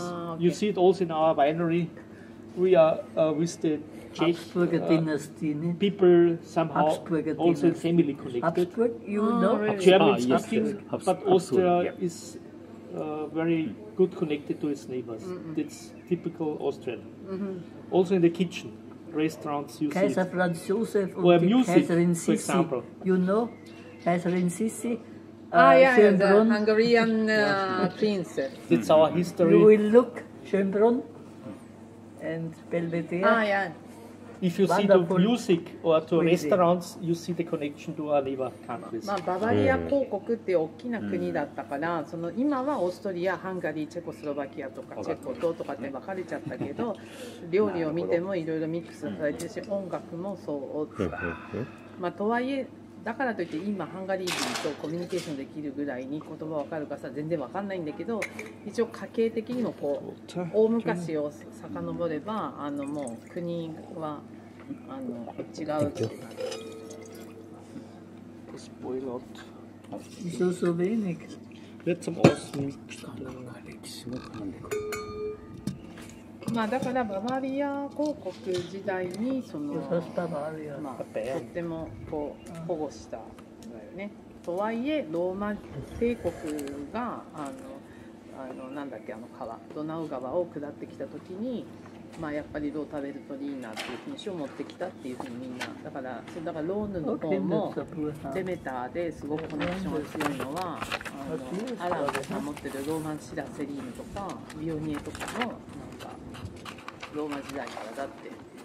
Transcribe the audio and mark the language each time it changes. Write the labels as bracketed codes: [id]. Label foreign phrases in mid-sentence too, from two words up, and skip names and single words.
[en] You see it also in our winery. We are with the Czech people somehow also family connected. Habsburg, you know? German speaking, but Austria is very good connected to its neighbors. That's typical Austrian. Also in the kitchen, restaurants you [de] Kaiser [en] see. [de] Franz Josef [en] Or [de] und die [en] music, [de] Kaiserin [en] for [de] Sissi. [en] example. You know? Kaiserin Sissi. The Schönbrunn. Hungarian princess. That's our You history. will look Schönbrunn and Belvedere. Yeah. If you see to Wonderful. music or to Really. restaurants, you see the connection to our neighbor countries. [ja] まあ、ババリア公国っていう大きな国だったから、その今はオーストリア、ハンガリー、チェコスロバキアとかチェコとかって分かれちゃったけど、料理を見てもいろいろミックスされてるし、音楽もそう。まあ、とはいえだからといって今ハンガリー人とコミュニケーションできるぐらいに言葉わかるかさ全然わかんないんだけど、一応家系的にもこう大昔を遡ればもう国は違う。 [de] Wieso so wenig? Wird zum Außen. [ja] まあだからババリア公国時代にその、 [de] Das heißt Bavaria. [ja] まあ、とってもこう保護したんだよね。とはいえローマ帝国がなんだっけ川ドナウ川を下ってきた時に、まあ、やっぱりロータベルトリーナっていう品種を持ってきたっていうふうにみんなだからローヌの方もデメターですごくコネクションが強いのはアランが持ってるローマンシラセリーヌとかビオニエとかもなんかローマ時代からだって。